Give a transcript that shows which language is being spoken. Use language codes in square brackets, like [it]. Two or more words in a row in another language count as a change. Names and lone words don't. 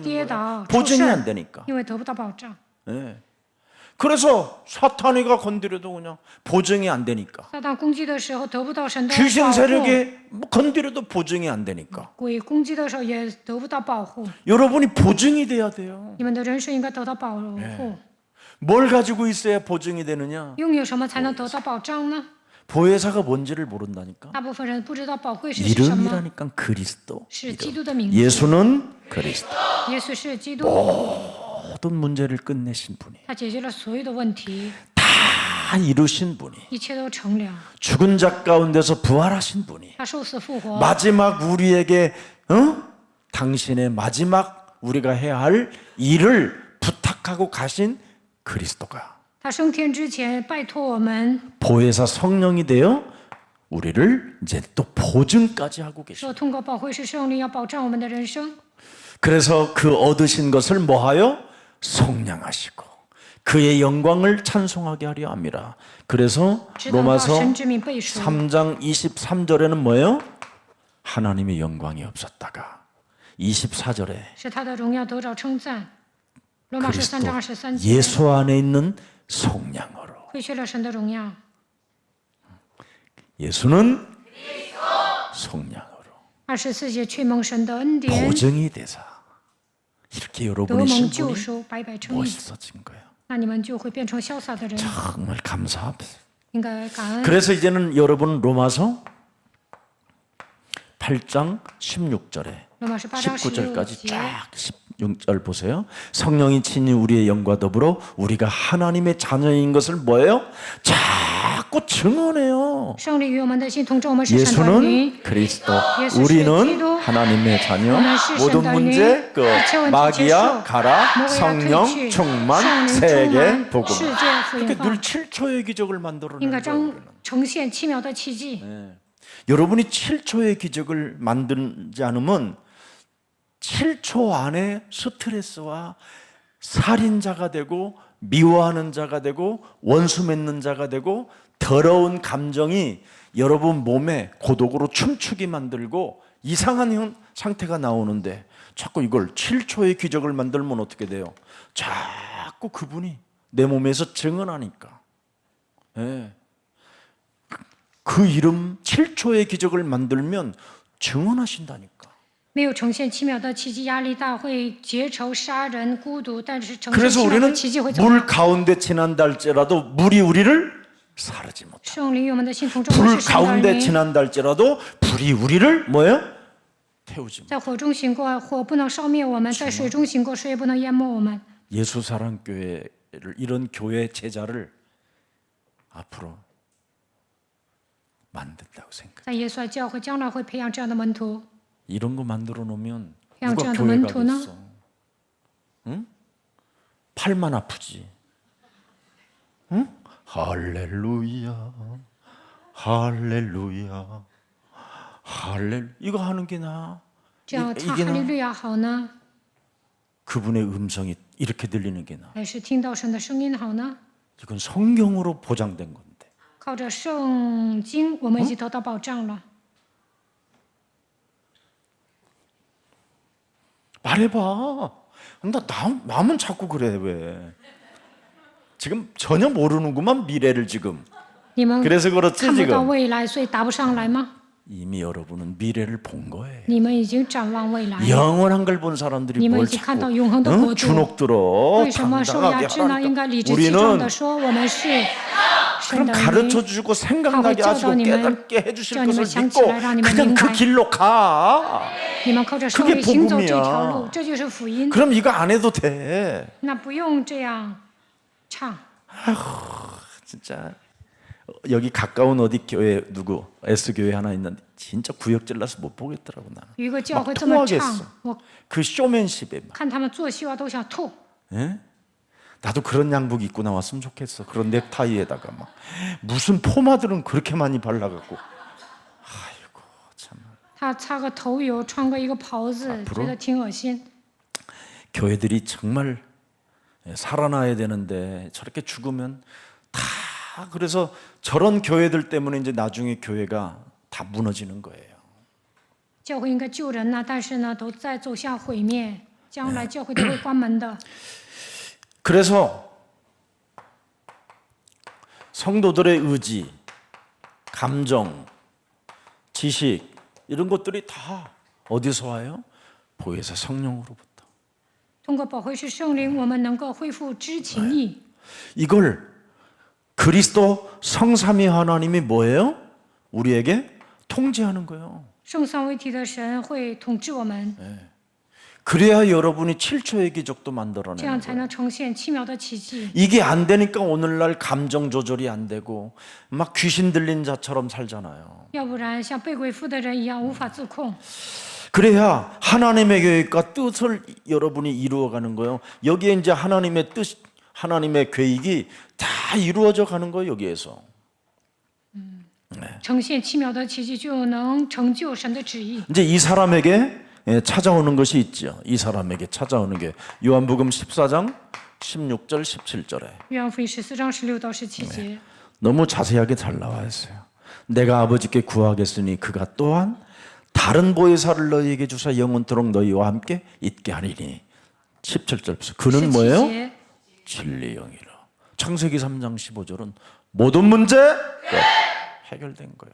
[zh] 跌 [ko] 거예요. [zh] 倒、出 [ko] 보증이 안 [zh] 事， [ko] 되니까. [zh] 因为得不到保障。 [ko] 예. 그래서 사탄이가 건드려도 그냥 보증이 안 되니까. [zh] 撒旦攻击的时候得不到神的 [ko] 귀신 [zh] 保护， [ko] 세력이 뭐 건드려도 보증이 안 되니까. [zh] 鬼攻击的时候也得不到保护。 [ko] 여러분이 보증이 돼야 돼요. [zh] 你们的人生应该得到保护。 [ko] 뭘 가지고 있어야 보증이 되느냐? [zh] 拥有什么才能得到保障呢？ [ko] 보혜사가 뭔지를 모른다니까. [zh] 大部分人不知道宝贵是什么， [ko] 이름이라니까 그리스도. [zh] 是基 [ko] 이름. [zh] 督的名字。 [ko] 예수는 그리스도. [zh] 耶稣是基督， [ko] 모든 문제를 끝내신 분이. [zh] 他解决了所有的问题， [ko] 다 이루신 분이. [zh] 一切都成了。 [ko] 죽은 자 가운데서 부활하신 분이. [zh] 他受死复活， [ko] 마지막 우리에게 당신의 마지막 우리가 해야 할 일을 부탁하고 가신 그리스도가 [zh] 他升天之前拜托我们， [ko] 보혜사 성령이 되어 우리를 이제 또 보증까지 하고 계십니다. [zh] 说通过保惠师圣灵要保障我们的人生， [ko] 그래서 그 얻으신 것을 뭐하여 속량하시고 그의 영광을 찬송하게 하려 함이라. 그래서 [zh] 直到到 [ko] 로마서 [zh] 神之名背书。 [ko] 3장 23절에는 뭐예요? 하나님의 영광이 없었다가 24절에 [zh] 使他的荣耀得着称赞。罗马书3章23节， [ko] 예수 안에 있는 속량으로 [zh] 亏缺了神的荣耀。 [ko] 예수는 속량으로 [zh] 24 节，却蒙神的恩典， [ko] 보증이 되사 이렇게 [zh] 得 [ko] 여러분의 [zh] 蒙救 [ko] 신분이 [zh] 赎，白白称义， [ko] 멋있어진 거예요. [zh] 那你们就会变成潇洒的人， [ko] 정말 감사합니다. [zh] 应该感恩。 [ko] 그래서 이제는 여러분 로마서 8장 16절에 [zh] 罗马书8章 [ko] 19절까지 [zh] 16节， [ko] 쫙 16절 보세요. 성령이 친히 우리의 영과 더불어 우리가 하나님의 자녀인 것을 뭐예요? 자꾸 증언해요. [zh] 圣灵与我们的心同着，我们是神的灵。 [ko] 예수는 그리스도, 예수 우리는 그리스도, 하나님의 자녀. 우리는 시신의 모든 문제 그 [zh] 이切问题 [ko] 마귀야 [zh] 结束 [ko] 가라, [zh] 魔鬼要退 [ko] 성령 [zh] 去 [ko] 충만, [zh] 圣灵 [ko] 세계 [zh] 充满 [ko] 복음. [zh] 世界福音 [ko] 그러니까 [zh] 化 [ko] 늘 7초의 기적을 [zh] 应 [ko] 만들어내는 [zh] 该 [ko] 거예요. [zh] 呈现奇妙的奇迹。 [ko] 여러분이 7초의 기적을 만들지 않으면 7초 안에 스트레스와 살인자가 되고 미워하는 자가 되고 원수 맺는 자가 되고 더러운 감정이 여러분 몸에 고독으로 춤추게 만들고 이상한 상태가 나오는데 자꾸 이걸 7초의 기적을 만들면 어떻게 돼요? 자꾸 그분이 내 몸에서 증언하니까. 예. 그 이름 7초의 기적을 만들면 증언하신다니까. [zh] 没有呈现奇妙的奇迹，压力大，会结仇、杀人、孤独。但是呈现 [ko] 그래서 [zh] 奇妙的 [ko] 우리는 [zh] 奇迹会怎么 [ko] 물 [zh] 样？ [ko] 가운데 지난달지라도 물이 우리를 사르지 못해. [zh] 圣灵与我们的心同着，我 [ko] 불 [zh] 们是神的 [ko] 가운데 [zh] 灵。 [ko] 지난달지라도 불이 우리를 뭐예요? 태우지 못. [zh] 在火中行过，火不能烧灭我们；在水中行过，水也不能淹没我们。 [ko] 예수 사랑 교회를 이런 교회 제자를 앞으로 만든다고 생각. [zh] 在耶稣的教会将来会培养这样的门徒。 [ko] 이런 거 만들어 놓으면 그냥 누가 저한테 교회 [zh] 门徒呢? [ko] 가겠어? 응? 팔만 아프지. 응? 할렐루야, 할렐루야, 할렐. 이거 하는 게 나. [zh] 这样唱 [ko] 이게 [zh] 哈利 [ko] 나. [zh] 路亚好呢， [ko] 그분의 음성이 이렇게 들리는 게 나. [zh] 还是听到神的声音好呢？ [ko] 이건 성경으로 보장된 건데. [zh] 靠着圣经，我们已经得到保障了。 [ko] 말해봐. 나만 자꾸 그래 왜? 지금 전혀 모르는구만 미래를 지금. [zh] 你们 [ko] 그래서 그렇지 [zh] 看不到 [ko] 지금. [zh] 未来，所以答不上来吗？ [ko] 이미 여러분은 미래를 본 거예요. [zh] 你们已经展望未来， [ko] 영원한 걸 본 사람들이 [zh] 你们 [ko] 뭘 [zh] 已经看 [ko] 자꾸 [zh] 到永恒的国度。 [ko] 주눅 들어 [zh] 为什么受压 [ko] 당당하게 [zh] 制呢？应该 [ko] 하라니까. [zh] 理直气壮 [ko] 우리는 [zh] 的说，我们是神 [ko] 그럼 [zh] 的 [ko] 가르쳐 [zh] 灵。 [ko] 주고 생각나게 하시고 가르쳐 깨닫게 해주실 [zh] 저你们 [ko] 것을 [zh] 想起 [ko] 믿고 [zh] 来让你们 [ko] 그냥 [zh] 明 [ko] 그 [zh] 白 [ko] 길로 가. [zh] 你们靠着圣 [ko] 그게 [zh] 灵行走这 [ko] 복음이야 [zh] 条路，这就是福音。 [ko] 그럼 이거 안 해도 돼. [zh] 那不用这样唱。 [ko] 진짜 여기 가까운 어디 교회 누구 S 교회 하나 있는데 진짜 구역질 나서 못 보겠더라고 나는. [zh] 有一个教 [ko] 막 [zh] 会这么唱 [ko] 토하겠어. ， [zh] 我 [ko] 그 쇼맨십에 막. [zh] 看他们做戏啊都想吐。 [ko] 예? 나도 그런 양복 입고 나왔으면 좋겠어. 그런 넥타이에다가 막 무슨 포마들은 그렇게 많이 발라갖고. 아이고 참. [zh] 他擦个头油，穿个一个袍子， [ko] 앞으로 [zh] 觉得挺恶心。 [ko] 교회들이 정말 살아나야 되는데 저렇게 죽으면 다 그래서 저런 교회들 때문에 이제 나중에 교회가 다 무너지는 거예요. [zh] 教会应该救人呐，但是呢，都在走向毁灭，将来教会都会关门的。 [ko] 그래서 성도들의 의지, 감정, 지식 이런 것들이 다 어디서 와요? 보혜사 성령으로부터. [zh] 通过保惠师圣灵，我们能够恢复知情意。 [ko] 이걸 그리스도 성삼위 하나님이 뭐예요? 우리에게 통제하는 거예요. [zh] 圣三位一体的神会统治我们， [ko] 그래야 여러분이 7초의 기적도 [zh] 这样 [ko] 만들어내는 [zh] 才 [ko] 거예요. [zh] 能呈现奇妙的奇迹。 [ko] 이게 안 되니까 오늘날 감정 조절이 안 되고 막 귀신 들린 자처럼 살잖아요. [zh] 要不然像被鬼附的人一样无法自控。 [ko] 그래야 하나님의 계획과 뜻을 여러분이 이루어가는 거예요. 여기에 이제 하나님의 뜻, 하나님의 계획이 다 이루어져 가는 거예요. 여기에서. [zh] 呈现奇妙的奇迹，就能成就神的旨意。 [ko] 이제 이 사람에게 찾아오는 것이 있죠. 이 사람에게 찾아오는 게 요한복음 14장 16절 17절에 [zh] 约翰福音14章16到17节， [ko] 너무 자세하게 잘 나와 있어요. 내가 아버지께 구하겠으니 그가 또한 다른 보혜사를 너희에게 주사 영원토록 너희와 함께 있게 하리니 17절 그는 뭐예요? [zh] 17节 [ko] 진리 영이라. 창세기 3장 15절은 모든 문제 해결된 거예요.